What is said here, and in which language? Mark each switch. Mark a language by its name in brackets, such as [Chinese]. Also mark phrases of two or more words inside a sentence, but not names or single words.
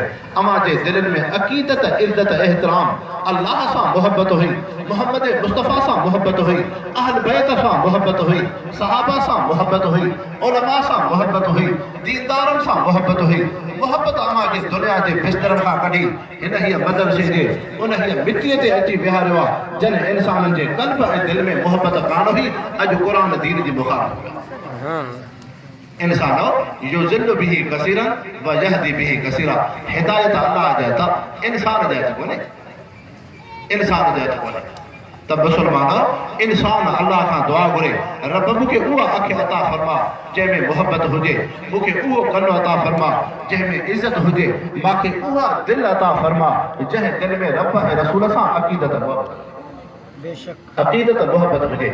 [Sindhi] अमा जे दिलनि में अकीदत इज्जत एहतराम अल्लाह सां मोहब्बत हुई, मोहम्मद मुस्तफ़ा सां मोहब्बत हुई, अहल बैत सां मोहब्बत हुई, सहाबा सां मोहब्बत हुई, उलमा सां मोहब्बत हुई, दीनदारनि सां मोहब्बत हुई। मोहब्बत अमा जे दुनिया जे बिस्तरनि खां कढी हिन हीअ मदरसे जे उन हीअ मिटीअ ते अची विहारियो आहे जन इंसाननि जे क़ल्ब ऐं दिलि में मोहब्बत कान हुई। अॼु क़ुरान दीन जी मुखालिफ़ इंसानो [Arabic] يضل به كثيرا و يهدي به كثيرا. [Sindhi] हिदायत अल्लाह जा था, इंसान जा कोने, इंसान जा कोने। तब मुसलमानो इंसान अल्लाह खां दुआ घुरे, रब मूंखे उहा अखि अता फरमा जंहिंमें मोहब्बत हुजे, मूंखे उहो कनु अता फरमा जंहिंमें इज़त हुजे, मूंखे उहा दिलि अता फरमा जंहिं दिलि में रब ऐं रसूल सां अक़ीदत अक़ीदत मोहब्बत हुजे।